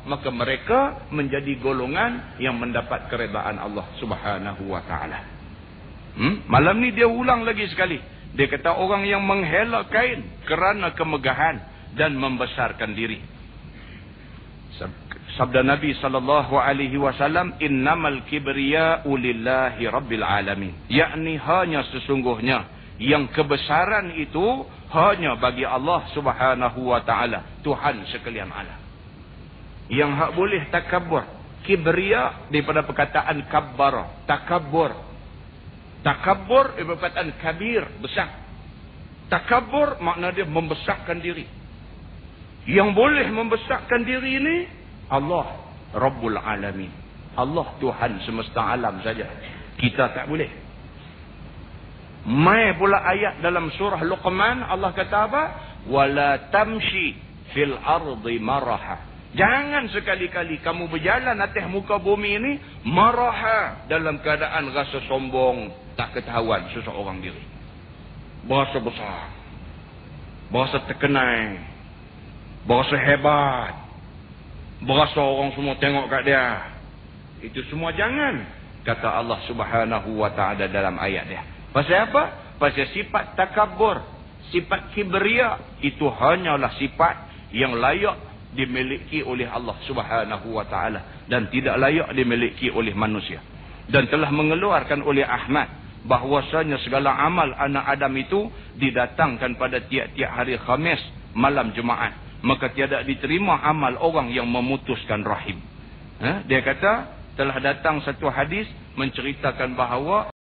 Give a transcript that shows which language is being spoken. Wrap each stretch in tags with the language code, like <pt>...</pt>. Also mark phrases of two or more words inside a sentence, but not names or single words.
<ms>Maka mereka menjadi golongan yang mendapat keredaan Allah</ms> <ar>سبحانه وتعالى.</ar> <ms>Malam ni dia ulang lagi sekali. Dia kata orang yang menghela kain kerana kemegahan dan membesarkan diri. Sabda Nabi SAW,</ms> <ar>إنما الكبرياء لله رب العالمين.</ar> <ms>Yakni hanya sesungguhnya yang kebesaran itu hanya bagi Allah</ms> <ar>سبحانه وتعالى,</ar> <ms>Tuhan sekalian alam. Yang hak boleh takabur. Kibriya daripada perkataan kabbara, takabur. Takabur daripada perkataan kabir, besar. Takabur makna dia membesarkan diri. Yang boleh membesarkan diri ini Allah</ms> <ar>رب العالمين.</ar> <ms>Allah Tuhan semesta alam saja. Kita tak boleh. Mai pula ayat dalam surah Luqman, Allah kata apa?</ms> <ar>ولا تمش في الأرض مرحا.</ar> <ms>Jangan sekali-kali kamu berjalan atas muka bumi ini maraha, dalam keadaan rasa sombong, tak ketahuan seseorang diri. Berasa besar, berasa terkenal, berasa hebat, berasa orang semua tengok kat dia. Itu semua jangan, kata Allah</ms> <ar>سبحانه وتعالى</ar> <ms>dalam ayat dia. Pasal apa? Pasal sifat takabur, sifat kibriya, itu hanyalah sifat yang layak dimiliki oleh Allah</ms> <ar>سبحانه وتعالى</ar> <ms>dan tidak layak dimiliki oleh manusia. Dan telah mengeluarkan oleh Ahmad bahwasanya segala amal anak Adam itu didatangkan pada tiap-tiap hari Khamis malam Jumaat. Maka tiada diterima amal orang yang memutuskan rahim. Dia kata telah datang satu hadis menceritakan bahawa</ms>